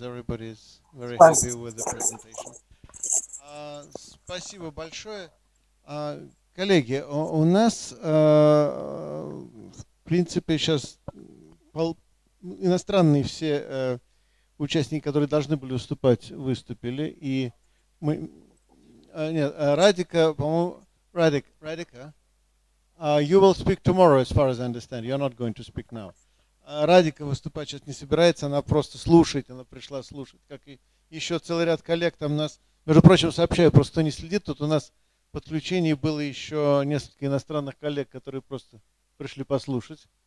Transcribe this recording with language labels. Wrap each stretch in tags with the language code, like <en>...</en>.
<en>Everybody is very happy with the presentation.</en> <ru>Спасибо большое. Коллеги, у нас, в принципе, сейчас иностранные все участники, которые должны были выступать, выступили. И мы... Нет, Радика, по-моему, Радика,</ru> <en>you will speak tomorrow, as far as I understand. You're not going to speak now.</en> <ru>Радика выступать сейчас не собирается, она просто слушает, она пришла слушать, как и еще целый ряд коллег там нас, между прочим, сообщаю, просто кто не следит, тут у нас в подключении было еще несколько иностранных коллег, которые просто пришли послушать.</ru>